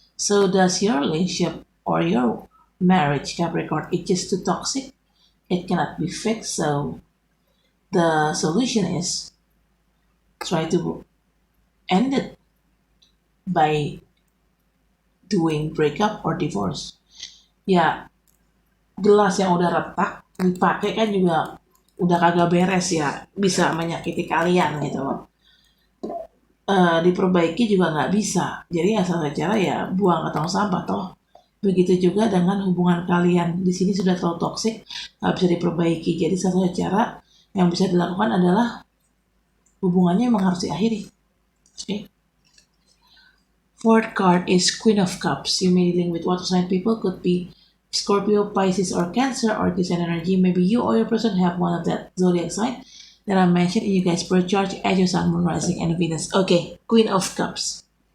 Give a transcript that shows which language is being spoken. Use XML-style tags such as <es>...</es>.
<en>So does your relationship or your marriage, Capricorn? It's just too toxic. It cannot be fixed. So the solution is try to end it by doing breakup or divorce.</en> <id>Ya, gelas yang udah retak dipakai kan juga udah kagak beres ya, bisa menyakiti kalian gitu loh. Diperbaiki juga nggak bisa. Jadi asal cara ya buang ke tong sampah toh. Begitu juga dengan hubungan kalian. Di sini sudah terlalu toksik, nggak bisa diperbaiki. Jadi satu cara yang bisa dilakukan adalah hubungannya memang harus diakhiri.</id> <en>Okay. Fourth card is Queen of Cups. You may be dealing with water sign people, could be Scorpio, Pisces, or Cancer, or this energy. Maybe you or your person have one of that zodiac sign that I mentioned in you guys' birth chart as your sun, moon, rising, and Venus. Okay, Queen of Cups.</en>